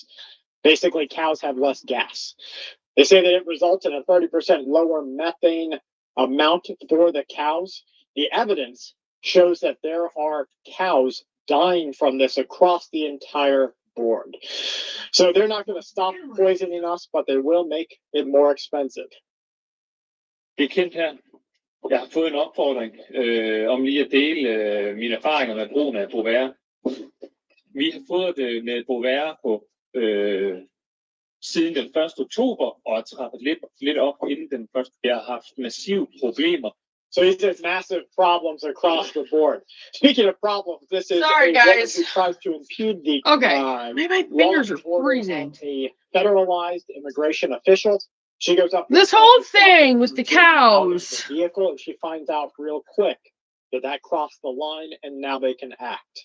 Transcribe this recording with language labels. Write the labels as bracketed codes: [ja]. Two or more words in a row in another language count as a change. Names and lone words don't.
[en] Basically, cows have less gas. They say that it results in a 30% lower methane amount for the cows. The evidence shows that there are cows dying from this across the entire board. So they're not going to stop poisoning us, but they will make it more expensive. [da] Bekendt her. Jeg har fået en opfordring om lige at dele mine erfaringer med brugen af Bovær. Vi har fået det med Bovær på siden den 1. oktober, og har trappet lidt op inden den 1. Jeg har haft massive problemer. [en] So he says massive problems across the board. Speaking of problems, this is Sorry, a woman guys. who tries to impede the My fingers are freezing. a federalized immigration official. She goes up This whole thing with the cows. the vehicle, and she finds out real quick that crossed the line, and now they can act.